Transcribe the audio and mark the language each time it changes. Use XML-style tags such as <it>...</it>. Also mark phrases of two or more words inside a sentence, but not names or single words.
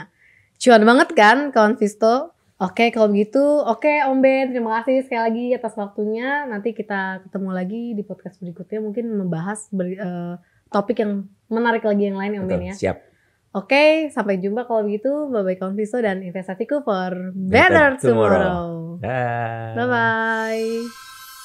<id>Cuan banget kan kawan Visto? Oke, kalau begitu, Om Ben, terima kasih sekali lagi atas waktunya. Nanti kita ketemu lagi di podcast berikutnya, mungkin membahas topik yang menarik lagi yang lain ya Om Ben ya. Siap. Oke, sampai jumpa kalau begitu.</id> <en>Bye-bye Konviso</en> <id>dan investasiku</id> <en>for better tomorrow.</en> <id>Dah. Bye-bye.</id>